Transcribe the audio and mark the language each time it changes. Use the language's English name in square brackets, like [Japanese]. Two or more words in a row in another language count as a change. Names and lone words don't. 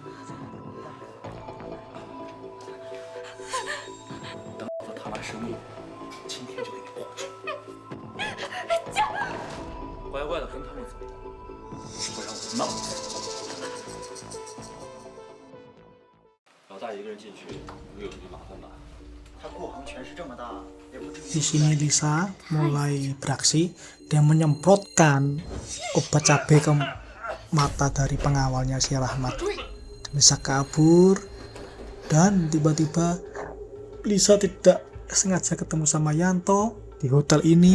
[Chinese] 等我谈完生意，今天就给你过去。乖乖的跟他们走，不然我闹死。老大一个人进去，会有什么麻烦吧？他顾恒权势这么大，也不至于。 [Indonesian] Di sini Lisa mulai beraksi dan menyemprotkan obat cabai ke mata dari pengawalnya si Rahmat. Bisa kabur dan tiba-tiba Lisa tidak sengaja ketemu sama Yanto di hotel ini.